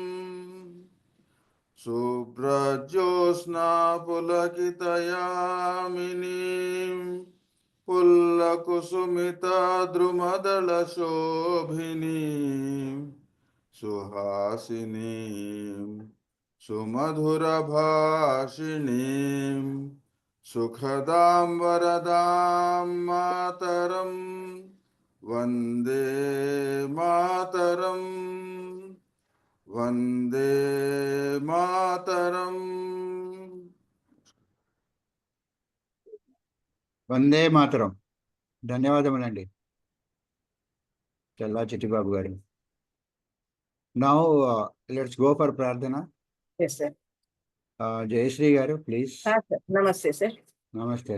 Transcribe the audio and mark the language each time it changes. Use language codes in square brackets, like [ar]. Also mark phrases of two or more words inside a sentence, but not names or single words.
[bn] শুভ্রজ্যোৎস্না পুলকিতযামিনীম্ ফুল্লকুসুমিত দ্রুমদল শোভিনীম্ সুহাসিনীম্ সুমধুর ভাষিণীম্ সুখদাম্ বরদাম্ মাতরম্ বন্দে মাতরম্. বন্দে মাতরম্. বন্দে মাতরম্. [te] ధన్యవాదములండి చల్లా చిట్టిబాబు గారు. [en] Now, let's go for Prarthana. Yes, sir. Jayashree garu, please. Sir. Namaste, sir. Namaste.